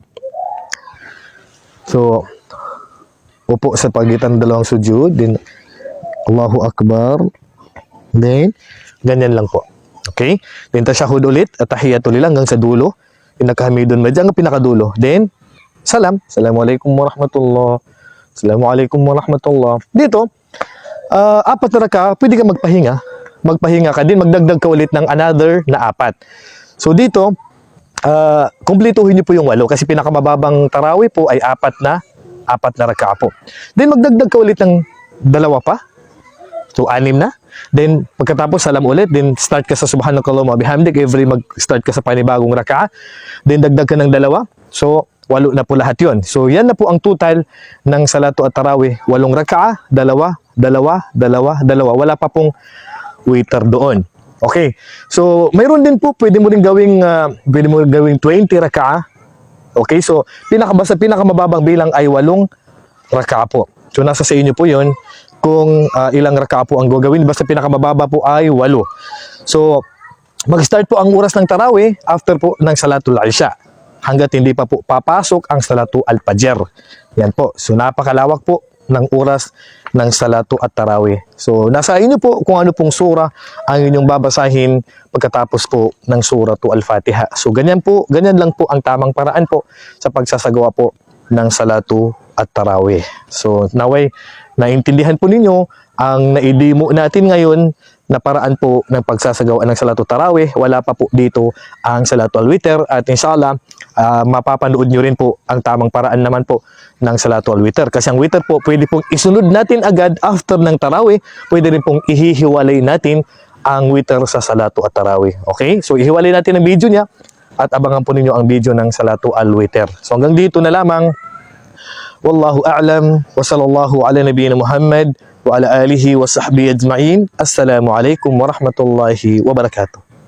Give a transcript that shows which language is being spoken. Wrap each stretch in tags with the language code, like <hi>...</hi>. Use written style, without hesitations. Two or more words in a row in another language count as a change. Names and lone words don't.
<tl>So, upo sa pagitan ng dalawang sujud.</tl> <en>Then,</en> <ar>الله أكبر.</ar> <tl>Then, ganyan lang po. Okay? Then, tasyahud ulit.</tl> <ar>التحيات لله</ar> <tl>hanggang sa dulo. Pinakahamidun medyo hanggang pinakadulo.</tl> <en>Then, salam.</en> <ar>السلام عليكم ورحمة الله. السلام عليكم ورحمة الله.</ar> <tl>Dito, 4 na raka'a, pwede ka magpahinga. Magpahinga ka din, magdagdag ka ulit ng another na 4. So dito, kumpletuhin niyo po yung 8 kasi pinakamababang tarawih po ay 4 na raka'a po. Then magdagdag ka ulit ng 2 pa. So 6 na. Then pagkatapos salam ulit, then start ka sa</tl> <ar>سبحانك اللهم بحمدك</ar> <tl>every mag-start ka sa panibagong raka'a. Then dagdag ka ng 2. So 8 na po lahat yun. So, yan na po ang total ng</tl> <ar>صلاة التراويح.</ar> <tl>8 raka'a, 2, 2, 2, 2. Wala pa pong waiter doon. Okay. So, mayroon din po, pwede mo rin gawing 20 raka'a. Okay. So, pinakamababang bilang ay 8 raka'a po. So, nasa sa inyo po yun kung ilang raka'a po ang gagawin. Basta pinakamababa po ay 8. So, mag-start po ang oras ng tarawih after po ng</tl> <ar>صلاة العشاء.</ar> <tl>Hanggat hindi pa po papasok ang</tl> <ar>صلاة الفجر.</ar> <tl>Yan po. So, napakalawak po ng oras ng</tl> <ar>صلاة التراويح.</ar> <tl>So, nasa inyo po kung ano pong surah ang inyong babasahin pagkatapos po ng</tl> <ar>سورة الفاتحة.</ar> <tl>So, ganyan lang po ang tamang paraan po sa pagsasagawa po ng</tl> <ar>صلاة التراويح.</ar> <tl>So, naway, naintindihan po ninyo ang naidemo natin ngayon na paraan po ng pagsasagawa ng</tl> <ar>صلاة تراويح.</ar> <tl>Wala pa po dito ang</tl> <ar>صلاة الوتر</ar> <tl>at inshallah mapapanood nyo rin po ang tamang paraan naman po ng</tl> <ar>صلاة الوتر.</ar> <tl>Kasi ang witr po pwede pong isunod natin agad after ng tarawih. Pwede rin pong ihihiwalay natin ang witr sa</tl> <ar>صلاة التراويح.</ar> <tl>Okay? So ihiwalay natin ang video niya at abangan po ninyo ang video ng</tl> <ar>صلاة الوتر.</ar> <tl>So hanggang dito na lamang.</tl> <ar>والله أعلم وصلى الله على نبينا محمد وعلى آله وصحبه أجمعين. السلام عليكم ورحمة الله وبركاته.</ar>